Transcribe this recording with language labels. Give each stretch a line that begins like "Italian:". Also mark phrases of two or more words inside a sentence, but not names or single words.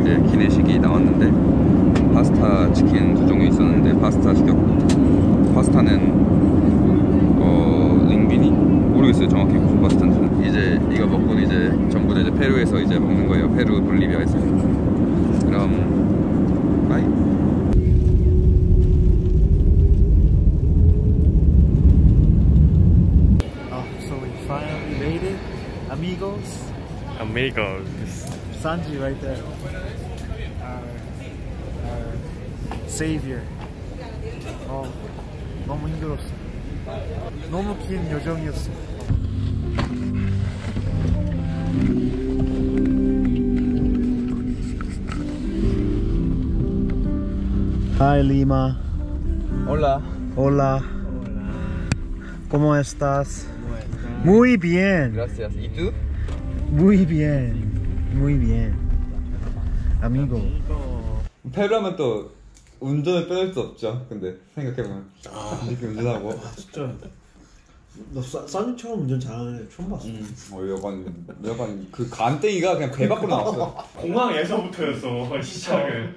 Korean: 이제 기내식이 나왔는데 파스타 치킨 두 종류 있었는데 파스타 시켰고, 파스타는 링비니? 모르겠어요 정확히 무슨 파스타인지는. 이제 이거 먹고는 이제 전부 다 이제 페루에서 이제 먹는 거예요. 페루, 볼리비아에서. 그럼 바이.
English: Finally made it, amigos. Amigos. Sanji right there, our savior.
Korean: 너무 힘들었어. 너무 긴 여정이었어.
English: Hi Lima.
Spanish: Hola. Hola. ¿Cómo estás? Muy bien. Gracias. ¿Y tú? Muy bien. Muy bien.
Korean: 아미고. 페루하면 또 운전을 빼놓을 수 없죠. 근데 생각해보면 이렇게 운전하고 진짜 너 싸니처럼 운전 잘하는 애 처음 봤어. 여간 그 간땡이가 그냥 배 밖으로 나왔어. 공항에서부터였어 시작은.